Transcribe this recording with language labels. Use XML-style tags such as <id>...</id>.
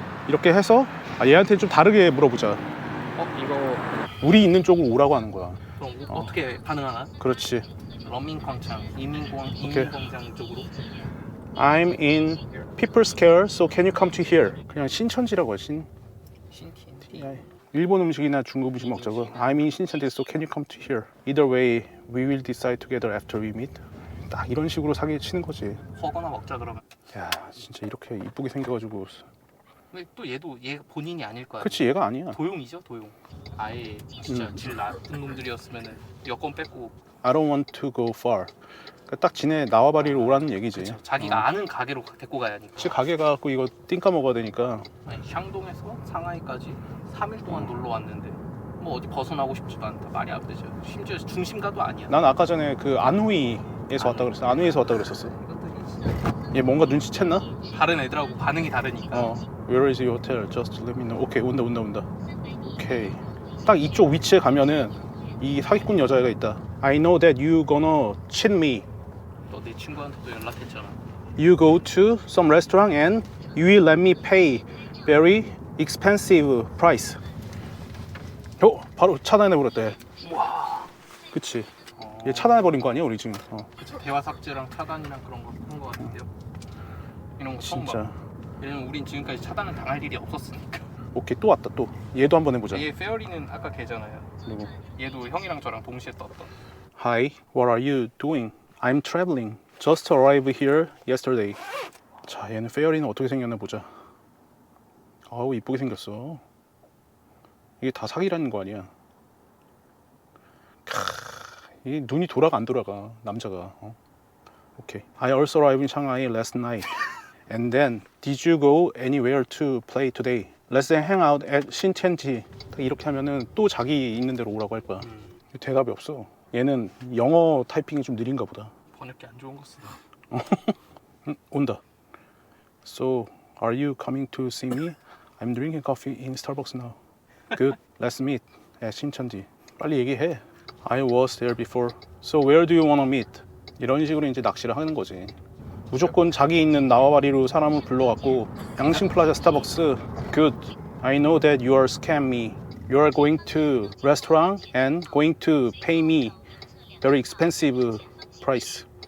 <ko>이렇게 해서 얘한테 좀 다르게 물어보자. 이거 우리 있는 쪽으로 오라고 하는 거야. 그럼 어떻게 반응하나? 그렇지. 러민광장, 이민광장 쪽으로.</ko> <en>I'm in People's Square, so can you come to here?</en> <ko>그냥 신천지라고 해. 신티티. 일본 음식이나 중국 음식 먹자고.</ko> <en>I'm in 신천지, so can you come to here? Either way, we will decide together after we meet.</en> <ko>딱 이런 식으로 사기 치는 거지. 허거나 먹자 그러면. 야 진짜 이렇게 이쁘게 생겨가지고. 근데 또 얘 본인이 아닐 거야. 그치 얘가 아니야. 도용이죠, 도용. 아예 진짜 질 나쁜 놈들이었으면은 여권 뺏고.</ko> <en>I don't want to go far.</en> <ko>그러니까 딱 지네 나와바리로 오라는 얘기지. 그쵸, 자기가 아는 가게로 데리고 가야 하니까. 혹시 가게 가갖고 이거 띵까 먹어야 되니까. 아니, 향동에서 상하이까지 3일 동안 놀러 왔는데 뭐 어디 벗어나고 싶지도 않다. 말이 안 되죠. 심지어 중심가도 아니야. 난 아까 전에 그 안후이에서 왔다 그랬어. 안후이에서 왔다 그랬었어. 얘 뭔가 눈치챘나? 다른 애들하고 반응이 다르니까.</ko> <en>Where is your hotel? Just let me know.</en> <ko>오케이 온다. 오케이. 딱 이쪽 위치에 가면은 이 사기꾼 여자애가 있다.</ko> <en>I know that you gonna cheat me.</en> <ko>너 내 친구한테도 연락했잖아.</ko> <en>You go to some restaurant and you will let me pay very expensive price.</en> <ko>바로 차단해버렸대. 와. 그치. 얘 차단해버린 거 아니야 우리 지금. 그쵸. 대화 삭제랑 차단이랑 그런 거 한 거 같은데요. 이런 거 처음 진짜. 봐. 왜냐면 우린 지금까지 차단을 당할 일이 없었으니까. 오케이 또 왔다 또. 얘도 한번 해보자. 얘 페어리는 아까 걔잖아요. 누구? 얘도 형이랑 저랑 동시에 떴던.</ko> <en>Hi, what are you doing? I'm traveling. Just arrived here yesterday.</en> <ko>자, 얘는 페어리는 어떻게 생겼나 보자. 아우 이쁘게 생겼어. 이게 다 사기라는 거 아니야. 이 눈이 돌아가 안 돌아가 남자가. 오케이.</ko> <en>I also arrived in Shanghai last night. And then, did you go anywhere to play today? Let's hang out at 신천지.</en> <ko>이렇게 하면은 또 자기 있는 데로 오라고 할 거야. 대답이 없어. 얘는 영어 타이핑이 좀 느린가 보다. 번역기 안 좋은 거 쓰다. 온다.</ko> <en>So, are you coming to see me? I'm drinking coffee in Starbucks now. Good. Let's meet at 신천지.</en> <ko>빨리 얘기해.</ko> <en>I was there before. So where do you wanna meet?</en> <ko>이런 식으로 이제 낚시를 하는 거지. 무조건 자기 있는 나와바리로 사람을 불러갖고 양심 플라자 스타벅스.</ko> <en>Good. I know that you are scam me. You are going to restaurant and going to pay me very expensive price.</en>